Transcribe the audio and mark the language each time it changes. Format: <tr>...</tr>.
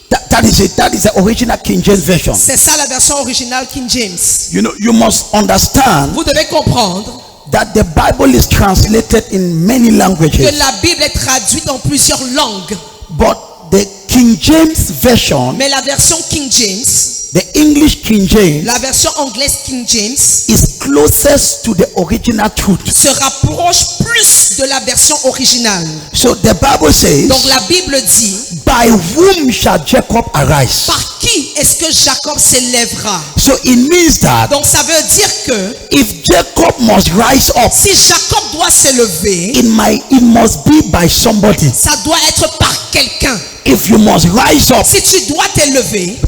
<en>That is the original King James version.</en> <fr>C'est ça la version originale King James.</fr> <en>You know, you must understand</en> <fr>Vous devez comprendre</fr> <en>that the Bible is translated in many</en> <fr>que</fr> <en>languages.</en> <fr>la Bible est traduite en plusieurs langues.</fr> <en>But the King James version,</en> <fr>Mais la version King James,</fr> <en>the English King James,</en> <fr>la version anglaise King James,</fr> <en>is closest to the original truth.</en> <fr>se rapproche plus de la version originale.</fr> <en>So the Bible says,</en> <fr>Donc la Bible dit,</fr> <en>by whom shall Jacob arise?</en> <fr>par qui est-ce que Jacob s'élèvera?</fr> <en>So it means that</en> <fr>Donc ça veut dire que</fr> <en>if Jacob must rise up,</en> <fr>si Jacob doit s'élever,</fr> <en>it must be by somebody.</en> <fr>ça doit être par quelqu'un.</fr> <en>If you must rise up,</en> <fr>Si tu dois t'élever,</fr>